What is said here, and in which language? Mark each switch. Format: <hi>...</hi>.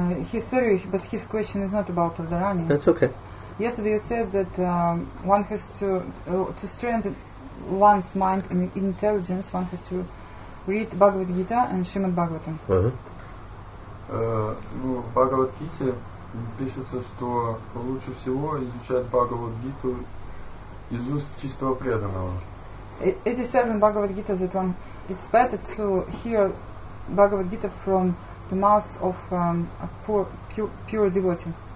<en>He's sorry, but his question is not about Radharani. That's okay. Yesterday you said that one has to strengthen one's mind and intelligence, one has to read Bhagavad Gita and Srimad Bhagavatam.</en> <ru>В Bhagavad Gita пишется, что лучше всего изучать Bhagavad Gita из уст чистого преданного.</ru> <en>It is said in Bhagavad Gita that it's better to hear Bhagavad Gita from the mouth of a pure devotee.</en>